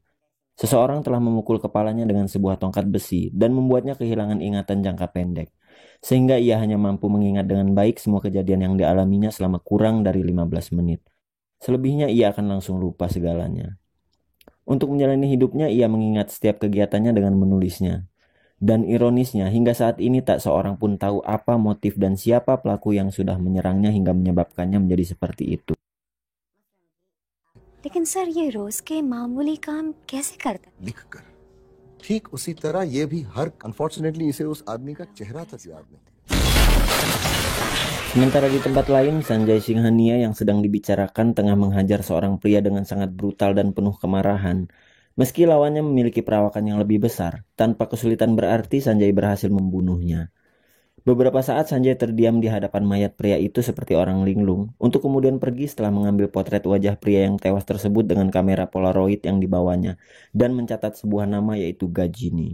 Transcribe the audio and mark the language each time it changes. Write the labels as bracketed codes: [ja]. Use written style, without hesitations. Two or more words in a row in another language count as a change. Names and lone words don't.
[id] Seseorang telah memukul kepalanya dengan sebuah tongkat besi dan membuatnya kehilangan ingatan jangka pendek, sehingga ia hanya mampu mengingat dengan baik semua kejadian yang dialaminya selama kurang dari 15 menit. Selebihnya ia akan langsung lupa segalanya. Untuk menjalani hidupnya, ia mengingat setiap kegiatannya dengan menulisnya. Dan ironisnya, hingga saat ini tak seorang pun tahu apa motif dan siapa pelaku yang sudah menyerangnya hingga menyebabkannya menjadi seperti itu. [hi] लेकिन सर ये रोज के मामूली काम कैसे करता है? लिखकर ठीक उसी तरह ये भी हर अनफॉर्चुनेटली इसे उस आदमी का चेहरा तक याद नहीं। [id] Sementara di tempat lain, Sanjay Singhania yang sedang dibicarakan tengah menghajar seorang pria dengan sangat brutal dan penuh kemarahan. Meski lawannya memiliki perawakan yang lebih besar, tanpa kesulitan berarti Sanjay berhasil membunuhnya. Beberapa saat Sanjay terdiam di hadapan mayat pria itu seperti orang linglung, untuk kemudian pergi setelah mengambil potret wajah pria yang tewas tersebut dengan kamera Polaroid yang dibawanya, dan mencatat sebuah nama yaitu Gajini.